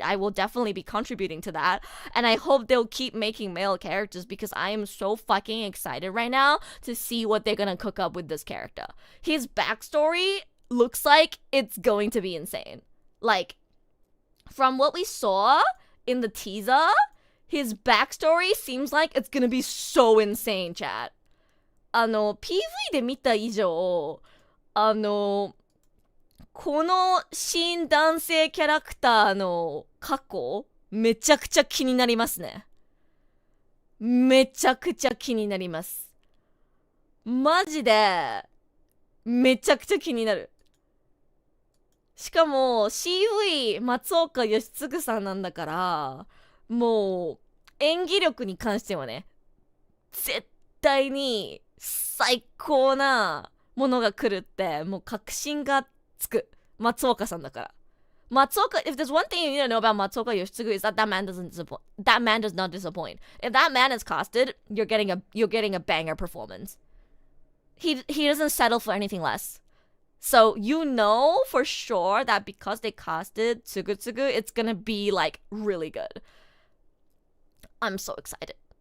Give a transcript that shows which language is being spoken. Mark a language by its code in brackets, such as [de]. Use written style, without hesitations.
[en] I will definitely be contributing to that, and I hope they'll keep making male characters, because I am so fucking excited right now to see what they're gonna cook up with this character. His backstory looks like it's going to be insane. Like, from what we saw in the teaser, his backstory seems like it's gonna be so insane, chat. [ja] PV で見た以上、この新男性キャラクターの過去、めちゃくちゃ気になりますね。めちゃくちゃ気になります。マジで、めちゃくちゃ気になる。しかも CV 松岡義嗣さんなんだから、もう演技力に関してはね、絶対に最高なものが来るってもう確信がつく。松岡さんだから。 [en] Matsuoka, if there's one thing you need to know about Matsuoka Yoshitsugu is that man doesn't disappoint. That man does not disappoint. If that man is casted, you're getting a banger performance. He doesn't settle for anything less. So you know for sure that because they casted Tsugutsugu, it's gonna be like really good. I'm so excited.